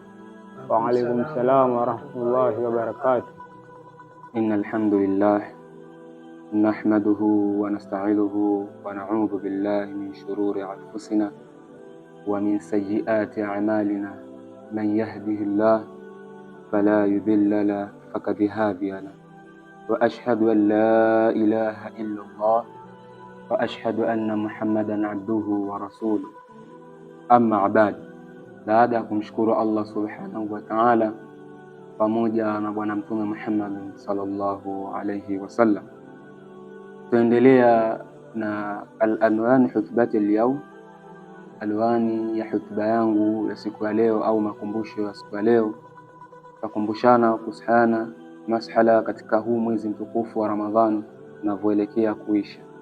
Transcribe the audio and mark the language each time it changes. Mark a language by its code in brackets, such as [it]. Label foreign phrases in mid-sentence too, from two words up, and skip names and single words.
[ar] وعليكم السلام ورحمة الله وبركاته. إن الحمد لله نحمده ونستعينه ونعوذ بالله من شرور أنفسنا ومن سيئات أعمالنا. من يهده الله فلا مضل له فقد هدي له وأشهد أن لا إله إلا الله وأشهد أن محمدا عبده ورسوله. أما بعد, [sw] baada ya kumshukuru Allah [ar] سبحانه وتعالى [sw] pamoja na bwana mtume Muhammad [ar] صلى الله عليه وسلم, [sw] tuendelea na al-anwan [ar] خطبة اليوم. [sw] Alwani ya hutuba yangu ya siku ya leo au makumbusho ya siku ya leo, tukumbushana kuhusiana mashala katika huu mwezi mtukufu wa Ramadhani unavyoelekea kuisha.